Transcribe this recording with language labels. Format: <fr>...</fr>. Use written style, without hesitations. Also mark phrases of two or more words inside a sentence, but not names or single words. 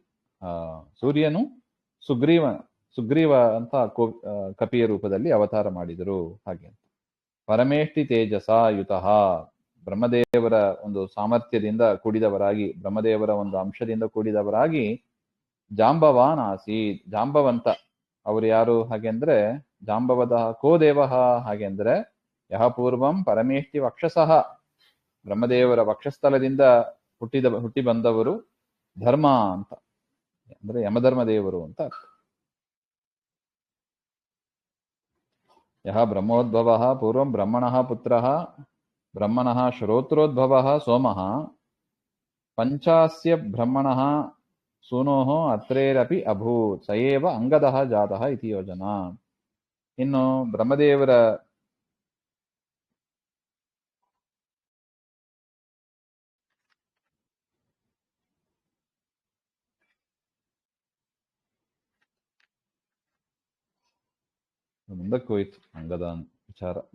<kn>ಸೂರ್ಯನು ಸುಗ್ರೀವ ಅಂತ ಕಪಿಯ ರೂಪದಲ್ಲಿ ಅವತಾರ ಮಾಡಿದರು ಹಾಗೆ ಅಂತ.</kn> <sa>ಪರಮೇಷ್ಠಿ ತೇಜಸಾ ಯುತಃ,</sa> <kn>ಬ್ರಹ್ಮದೇವರ ಒಂದು ಸಾಮರ್ಥ್ಯದಿಂದ ಕೂಡಿದವರಾಗಿ, ಬ್ರಹ್ಮದೇವರ ಒಂದು ಅಂಶದಿಂದ ಕೂಡಿದವರಾಗಿ</kn> <sa>ಜಾಂಬವಾನ್ ಆಸೀತ್.</sa> <kn>ಜಾಂಬವಂತ ಅವರು ಯಾರು ಹಾಗೆಂದ್ರೆ</kn> <sa>ಜಾಂಬವದ ಕೋ ದೇವಃ</sa> <kn>ಹಾಗೆಂದ್ರೆ</kn> <sa>ಯಹ ಪೂರ್ವಂ ಪರಮೇಷ್ಠಿ ವಕ್ಷಸಃ,</sa> <kn>ಬ್ರಹ್ಮದೇವರ ವಕ್ಷಸ್ಥಲದಿಂದ ಹುಟ್ಟಿ ಬಂದವರು ಧರ್ಮ ಅಂತ. ಅಂದ್ರೆ ಯಮಧರ್ಮದೇವರು ಅಂತ ಅರ್ಥ.</kn> <sa>ಯಹ ಬ್ರಹ್ಮೋದ್ಭವಃ ಪೂರ್ವಂ ಬ್ರಹ್ಮಣಃ ಪುತ್ರಃ ಬ್ರಹ್ಮಣಃ ಶ್ರೋತ್ರೋದ್ಭವಃ ಸೋಮಃ ಪಂಚಾಸ್ಯ ಬ್ರಹ್ಮಣಃ ಸೂನೋಃ ಅತ್ರೇರಪಿ ಅಭೂತ್ ಸ ಏವ ಅಂಗದಃ ಜಾತಃ ಇತಿ ಯೋಜನಾ.</sa> <kn>ಇನ್ನು ಬ್ರಹ್ಮದೇವರ ಮುಂದಕ್ಕೆ ಹೋಯ್ತು ಅಂಗದ ವಿಚಾರ.</kn>